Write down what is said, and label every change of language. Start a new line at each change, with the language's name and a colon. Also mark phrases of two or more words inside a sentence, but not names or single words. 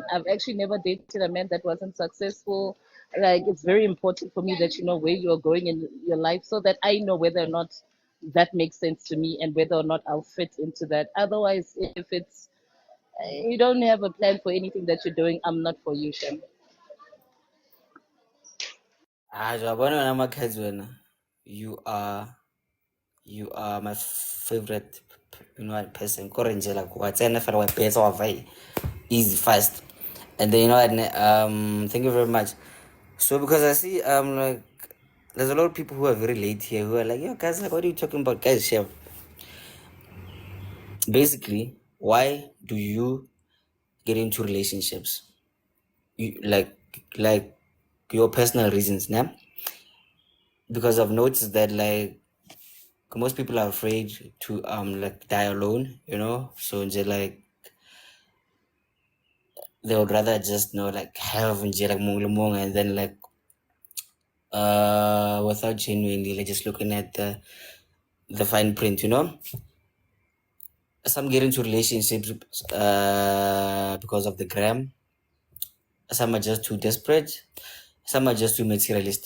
English: I've actually never dated a man that wasn't successful. Like it's very important for me that you know where you're going in your life, so that I know whether or not that makes sense to me and whether or not I'll fit into that. Otherwise, if it's you don't have a plan for anything that you're doing, I'm not for you, Shem.
Zulu: Jabana wena Makhadzi wena.
English: You are my favorite person.
Southern Sotho: Kore nje like watsena fela wa betsa wa vai
English: easy fast. And then thank you very much. So because I see like there's a lot of people who are very late here who are like, yo guys, like what are you talking about? Guys, share. Basically, why do you get into relationships? You like your personal reasons, nah? Because I've noticed that like most people are afraid to like die alone, so they like they would rather just like have nje like
Southern Sotho: mong le mong,
English: and then like without genuinely like just looking at the fine print, some get into relationships because of the gram, some are just too desperate, some are just too materialistic.